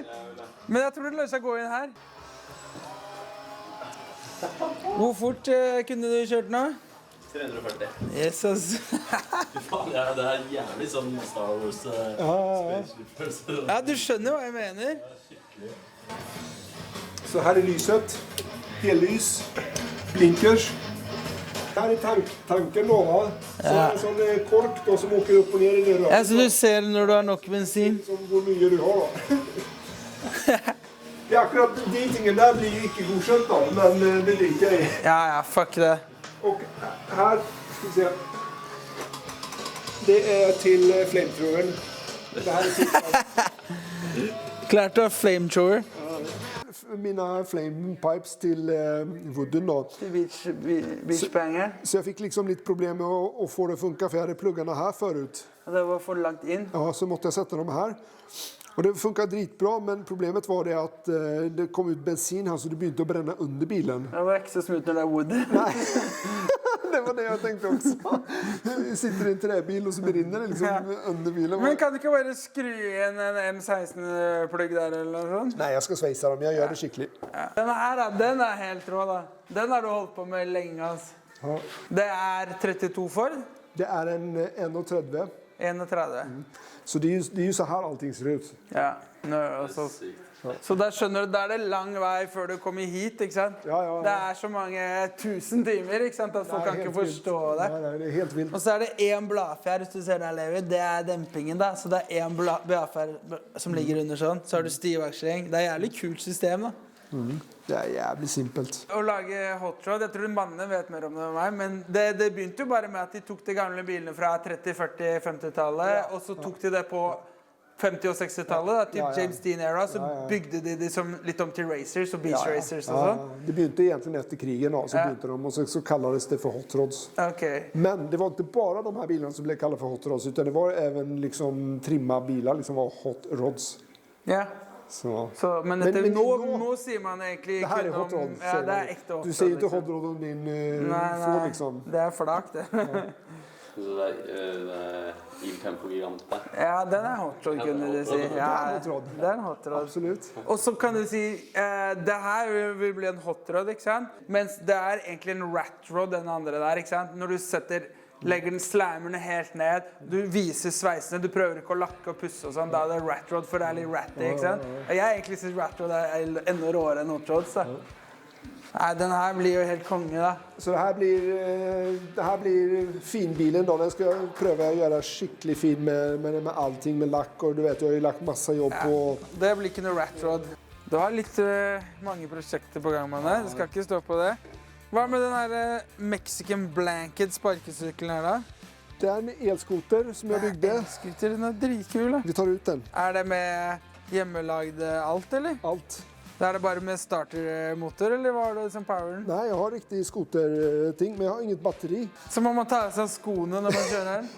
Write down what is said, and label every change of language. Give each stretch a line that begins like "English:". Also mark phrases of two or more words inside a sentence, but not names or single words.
Norwegian: Men jeg tror det løser seg å gå inn her. Hvor fort kunne du kjørt nå? 340. Yes, altså. Fy faen, ja, det er jævlig sånn Star Wars spaceship-følelse. Ja, du skjønner hva jeg mener.
Swedish: Så här är lyset. Hellys. Blinkers. Här är tanken då, va? Så är det en sån kork då som åker upp och ner i det röret.
Norwegian: Ja, så du ser når du har nok bensin. Som går mye du har då.
Swedish: Ja, akkurat datingen där blir inte godkänt då, men det ligger i. Ja, fuck det. Och här ska vi se. Det är till flamethrowern. Det här är till Klart du har flamethrower. mina flame pipes till wooden då. Beachbanger. Så jag fick liksom lite problem med att få det att funka för jag hade pluggarna här förut.
Norwegian: Det var for langt inn.
Swedish: Ja, så måste jag sätta dem här. Och det funkar dritbra, men problemet var det att det kom ut bensin här så det började att bränna under bilen.
Norwegian: Det var ikke så smooth når det er wood.
Swedish: Nej. Det var det jag tänkte också. Jag sitter i en träbil och så brinner det liksom under bilen.
Norwegian: Men kan du ikke bare skru igjen en M16-plugg der eller noe sånt?
Swedish: Nej, jag ska svejsa dem. Jag gör det skickligt.
Norwegian: Ja. Den her, den er helt rå, da. Den har du holdt på med lenge, altså. Ja. Det er 32 Ford.
Swedish: Det är en 1,30. 31. Så det är ju så här allting ser ut. Ja.
Norwegian: Så der skjønner du, der er det lang vei før du kommer hit, ikke sant? Ja. Det er så mange 1000 timer, ikke sant? At folk kan ikke forstå det.
Swedish: Nej, det är helt vilt.
Norwegian: Og så er det en bladfjær, hvis du ser der, Levi. Det er dempingen, da. Så det er en bladfjær som ligger under sånn. Så har du stivakslering. Det er jævlig kult system, da.
Swedish: Det är jävligt simpelt.
Norwegian: Å lage
English: hot rod,
Norwegian: jeg tror mannene vet mer om det enn meg, men det begynte jo bare med at de tok de gamle bilene fra 30-, 40-, 50-tallet, og så tok de det på 50- og 60-tallet, typ James Dean-era, så bygde de som litt om til racers og
English: beach racers
Norwegian: og sånn.
Swedish: Det begynte egentligen efter krigen då, så begynte de och så kallades det för
English: hot rods.
Swedish: Okay. Men det var inte bara de här bilarna som blev kallade för
English: hot rods,
Swedish: utan det var även liksom trimma bilar liksom var
English: hot rods.
Swedish: Ja. Så.
Norwegian: Men nå sier man egentlig
Swedish: det här är
English: hot rod.
Swedish: Ja, det är äkta
English: hot rod.
Swedish: Du säger inte
English: hot rod
Swedish: om din får liksom. Det är flak det.
Norwegian: Så det er Il-Tempo-gigant der. Ja, den er
English: hot rod,
Norwegian: kunne du si. Ja, det er en
English: hot rod.
Norwegian: Absolut. Og så kan du si, det her vil bli en
English: hot rod,
Norwegian: ikke sant? Mens det er egentlig en
English: rat rod,
Norwegian: den andre der, ikke sant? Når du legger den slammerne helt ned, du viser sveisene, du prøver ikke å lakke og pusse og sånn, da er det
English: rat rod,
Norwegian: for det er litt ratty, ikke sant? Jeg egentlig synes
English: rat rod
Norwegian: er enda råere enn
English: hot rod,
Norwegian: så. Nei, den her blir jo helt konge da.
Swedish: Så det här blir finbilen då. Den ska jag pröva att göra skickligt fin med allting, med lack. Och du vet, jag har ju lagt massa jobb på...
Norwegian: Det blir ikke noe
English: rat rod.
Norwegian: Du har litt mange prosjekter på gang, Manne. Du skal ikke stå på det. Hva med den her Mexican Blanket sparkesykkelen her da?
Swedish: Det är en elskoter som jag byggde.
Norwegian: Skuter, den er dritkul da. Vi tar ut den. Er det med hjemmelagd alt, eller?
Swedish: Allt.
Norwegian: Det er det bare med startermotor, eller var det som poweren?
Swedish: Nej, jag har riktig skoterting, men jag har inget batteri.
Norwegian: Så må man ta av seg skoene når man kjører den?